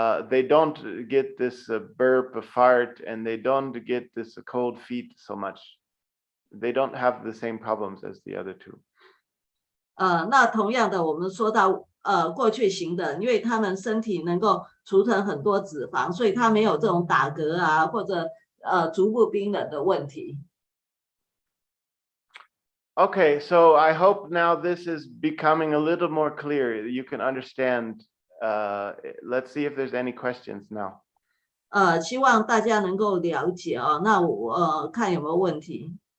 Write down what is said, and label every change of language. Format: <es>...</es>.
<en>They don't get this burp, fart, and they don't get this cold feet so much. They don't have the same problems as the other two.</en> <zh>那同样的，我们说到过去型的，因为他们身体能够储存很多脂肪，所以他没有这种打嗝啊或者足部冰冷的问题。</zh> <en>Okay, so I hope now this is becoming a little more clear. You can understand. Let's see if there's any questions now.</en> <zh>希望大家能够了解哦。那我看有没有问题。</zh>